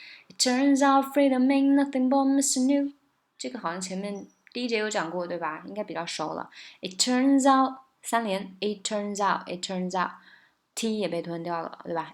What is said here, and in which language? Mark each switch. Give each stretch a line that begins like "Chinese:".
English: It turns out freedom ain't nothing but missing you.
Chinese: 这个好像前面第一节有讲过，对吧？应该比较熟了。
English: It turns out
Chinese: 三连 it turns out t 也被吞掉了，对吧？